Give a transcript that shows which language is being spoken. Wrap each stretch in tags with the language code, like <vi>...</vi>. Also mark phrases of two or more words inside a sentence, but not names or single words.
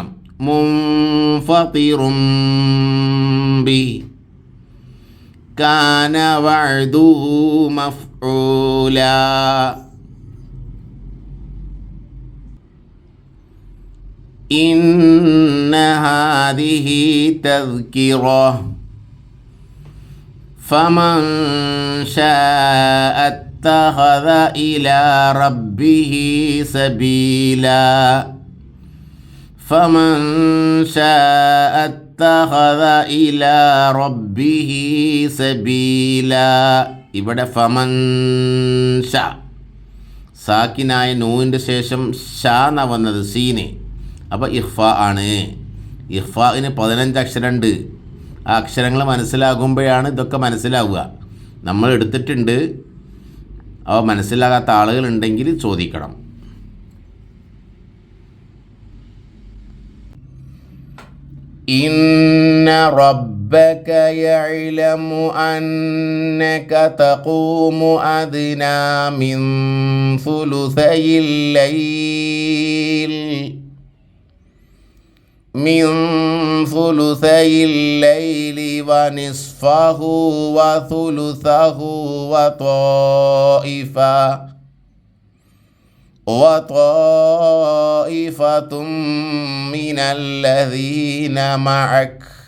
<ar>منفطر به كان وعده مفعولا. إن هذه تذكرة فمن شاء اتخذ إلى ربه سبيلا. فمن شاء اتخذ إلى ربه سبيلا.</ar> <ml>ഇവിടെ</ml> <ar>فمن شا.</ar> <ml>സാക്കിനായ നൂവിൻ്റെ ശേഷം ഷാ എന്നാ വന്നത്, സീന്. അപ്പോൾ ഇഖ്ഫാ ആണ്. ഇഖ്ഫാഇന് 15 അക്ഷരമുണ്ട്. ആ അക്ഷരങ്ങൾ മനസ്സിലാകുമ്പോഴാണ് ഇതൊക്കെ മനസ്സിലാവുക. നമ്മൾ എടുത്തിട്ടുണ്ട്. അവ മനസ്സിലാകാത്ത ആളുകളുണ്ടെങ്കിൽ ചോദിക്കണം.</ml> <ar>إن ربك يعلم أنك تقوم أدنى من ثلثي الليل ونصفه وثلثه وطائفة من الذين معك</ar>